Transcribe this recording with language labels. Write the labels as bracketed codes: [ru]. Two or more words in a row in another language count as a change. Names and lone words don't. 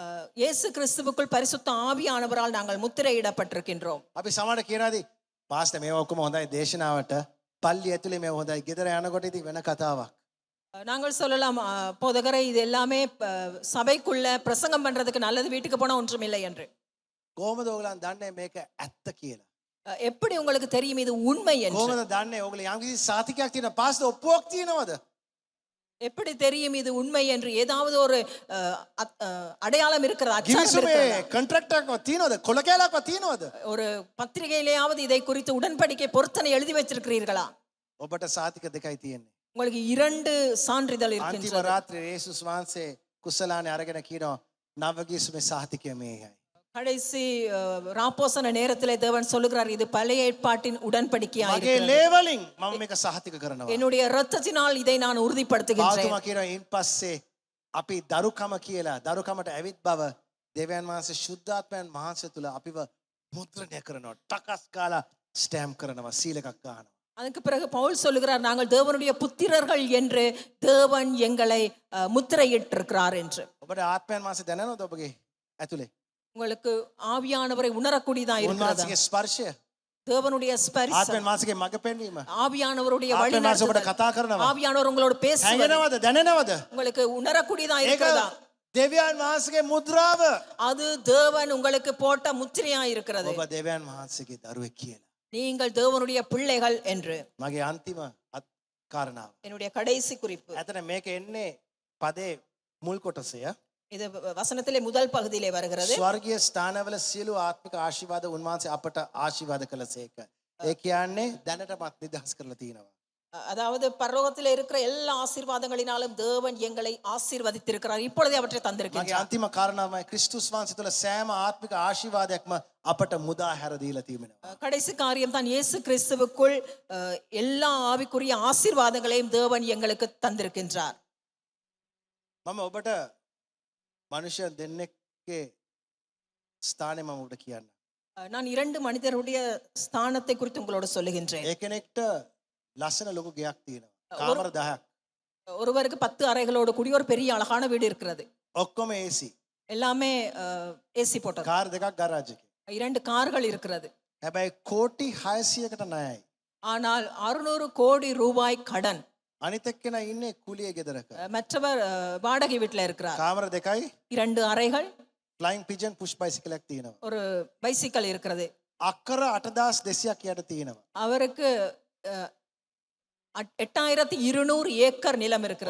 [ta] இயேசு கிறிஸ்துவுக்குள் பரிசுத்த ஆவியானவரால் நாங்கள் முத்திரையிடப்பட்டிருக்கின்றோம். [si] අපි සමහර කියනවාදී පාස්ටර් මේවා ඔක්කොම හොඳයි දේශනාවට, පල්ලිය ඇතුලේ මේවා හොඳයි, ගෙදර යනකොට ඉතින් වෙන කතාවක්. [ta] நாங்கள் சொல்லலாம், போதகரை இது எல்லாமே சபைக்குள்ள பிரசங்கம் பண்றதுக்கு நல்லது, வீட்டுக்கு போனா ஒன்றுமில்லை என்று. [si] කොහොමද ඔයගලන් දන්නේ මේක ඇත්ත කියලා? [ta] எப்படி உங்களுக்கு தெரியும் இது உண்மை என்று? [si] කොහොමද දන්නේ ඔයගල යම්කිසි සාතිකයක් තියෙනවා, පාස්ටර් ඔප්පුවක් තියෙනවද? [ta] எப்படி தெரியும் இது உண்மை என்று? ஏதாவது ஒரு அடையாளம் இருக்கிறதா, அச்சாரம் [si] ගිවිසුමේ [ta] இருக்கிறதா? [si] කොන්ට්‍රැක්ට් එකක් තියෙනවද? කොළ කැලක් තියෙනවද? [ta] ஒரு பத்திரிகையிலேயாவது இதை குறித்து உடன்படிக்கை பொருத்தனை எழுதி வச்சிருக்கிறீர்களா? [si] ඔබට සාතික දෙකයි තියෙන්නේ. [ta] உங்களுக்கு 2 சான்றிதழ் [si] අන්තිම [ta] இருக்கின்றது. [si] රාත්‍රියේ යේසුස් වහන්සේ කුසලානේ අරගෙන කියනවා නවගිවිසුමේ සාතිකය මේයි. [ta] கடைசி ராப்போசன நேரத்திலே தேவன் சொல்லுகிறார், இது பழைய ஏற்பாட்டின் உடன்படிக்கையா [si] මගේ [ta] இருக்கிறது. [si] ලේවලින් මම මේක සහතික කරනවා. [ta] என்னுடைய இரத்தத்தினால் இதை நான் உறுதிப்படுத்துகின்றேன். [si] පාතුමා කියනවා ඉන් පස්සේ අපි දරුකම කියලා, දරුකමට ඇවිත් බව දෙවියන් වහන්සේ ශුද්ධාත්මයන් වහන්සේ තුල අපිව මුද්‍රණය කරනවා. ටකස් කාලා ස්ටෑම්ප් කරනවා, සීල් එකක් ගන්නවා. [ta] அதுக்கு பிறகு பவுல் சொல்லுகிறார், நாங்கள் தேவனுடைய புத்திரர்கள் என்று தேவன் எங்களை முத்திரையிட்டிருக்கிறார் என்று. [si] ඔබට ආත්මයන් වහන්සේ දැනනවද ඔබගේ ඇතුලේ? [ta] உங்களுக்கு ஆவியானவரை உணரக்கூடியதா இருக்கிறதா? [si] උන්වහන්සේගේ ස්පර්ශය, [ta] தேவனுடைய ஸ்பரிசம், [si] ආත්මයන් වහන්සේගේ මඟ පෙන්වීම, [ta] ஆவியானவருடைய [si] ආත්මයන් වහන්සේ ඔබට [ta] வழிநடத்துதல், [si] කතා කරනවා. [ta] ஆவியானவர் உங்களோடு பேசுவது [si] හැඟෙනවද? දැනෙනවද? [ta] உங்களுக்கு உணரக்கூடியதா [si] ඒක [ta] இருக்கிறதா? [si] දෙවියන් වහන්සේගේ මුද්‍රාව. [ta] அது தேவன் உங்களுக்கு போட்ட முத்திரையா இருக்கிறது. [si] ඔබ දෙවියන් වහන්සේගේ දරුවෙක් කියලා. [ta] நீங்கள் தேவனுடைய பிள்ளைகள் என்று. [si] මගේ අන්තිම කාරණාව. [ta] என்னுடைய கடைசி குறிப்பு [si] ඇතන මේක එන්නේ පදේ මුල් කොටසය. [ta] இது வசனத்திலே முதல் பகுதியிலே வருகிறது. [si] ස්වර්ගීය ස්ථානවල සියලු ආත්මික ආශිර්වාද උන්වහන්සේ අපට ආශිර්වාද කළසේක. ඒ කියන්නේ දැනටමත් නිදහස් කරලා තියෙනවා. [ta] அதாவது பரலோகத்திலே இருக்கிற எல்லா ஆசீர்வாதங்களினாலும் தேவன் எங்களை ஆசீர்வதித்திருக்கிறார். இப்பொழுதே அவற்றை [si] මගේ [ta] தந்திருக்கிறார். [si] අන්තිම කාරණාවයි ක්‍රිස්තුස් වහන්සේ තුළ සෑම ආත්මික ආශිර්වාදයක්ම අපට මුදා හැර දීලා තිබෙනවා. [ta] கடைசி காரியம் தான், இயேசு கிறிஸ்துவுக்குள் எல்லா ஆவிக்குரிய ஆசீர்வாதங்களையும் தேவன் எங்களுக்கு தந்திருக்கின்றார். [si] මම ඔබට මනුෂ්‍යයන් දෙන්නෙක්ගේ ස්ථානය මම ඔබට කියන්න. [ta] நான் 2 மனிதருடைய ஸ்தானத்தை குறித்து உங்களோடு சொல்லுகின்றேன். [si] ඒ කෙනෙක්ට ලස්සන ලොකු ගෙයක් තියෙනවා. කාමර 10ක්. [ta] ஒருவருக்கு 10 அறைகளோடு கூடிய ஒரு பெரிய அழகான வீடு இருக்கிறது. [si] ඔක්කොම AC. [ta] எல்லாமே ஏசி போட்டது. [si] කාර් දෙකක් ගරාජ් එකේ. [ta] 2 கார்கள் இருக்கிறது. [si] හැබැයි කෝටි 600කට ණයයි. [ta] ஆனால் 600 கோடி ரூபாய் கடன். [si] අනිත් එක්කෙනා ඉන්නේ කුලියේ ගෙදරක. [ta] மற்றவர் வாடகை வீட்டில் இருக்கிறார். [si] කාමර දෙකයි, [ta] 2 அறைகள், [si] ෆ්ලයින් පිජන් පුෂ් බයිසිකලයක් තියෙනවා. [ta] ஒரு பைசிக்கல் இருக்கிறது. [si] අක්කර 8200ක් යට තියෙනවා. [ta] அவருக்கு 8200 ஏக்கர் நிலம் இருக்கிறது.